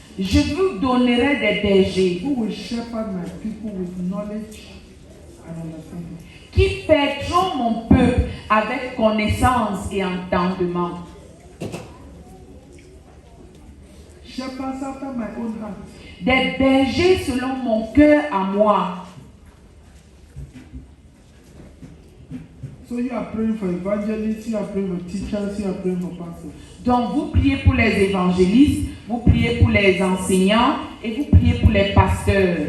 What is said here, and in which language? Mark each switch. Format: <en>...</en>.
<fr>je vous donnerai des bergers</fr> <en>who will shepherd my people with knowledge and understanding.</en> <fr>qui paîtront mon peuple avec connaissance et entendement.</fr> <en>Shepherds after my own heart.</en> <fr>Des bergers selon mon cœur à moi.</fr> <en>So you are praying for evangelists, you are praying for teachers, you are praying for pastors.</en> <fr>Donc vous priez pour les évangélistes, vous priez pour les enseignants et vous priez pour les pasteurs.</fr>